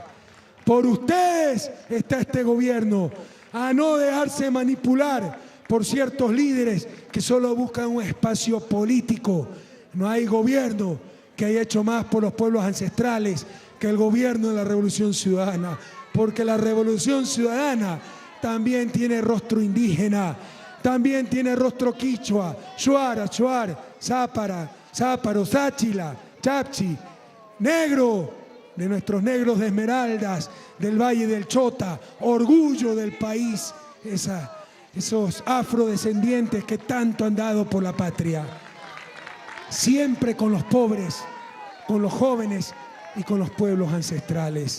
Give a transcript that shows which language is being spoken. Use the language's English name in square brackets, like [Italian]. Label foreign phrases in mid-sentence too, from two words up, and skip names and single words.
[Spanish] Por ustedes está este gobierno, a no dejarse manipular por ciertos líderes que solo buscan un espacio político. No hay gobierno que haya hecho más por los pueblos ancestrales que el gobierno de la Revolución Ciudadana, porque la Revolución Ciudadana también tiene rostro indígena, también tiene rostro quichua, shuar, achuar, zápara, záparo, sáchila, chapchi, negro, de nuestros negros de Esmeraldas, del Valle del Chota, orgullo del país, esos afrodescendientes que tanto han dado por la patria. Siempre con los pobres, con los jóvenes y con los pueblos ancestrales.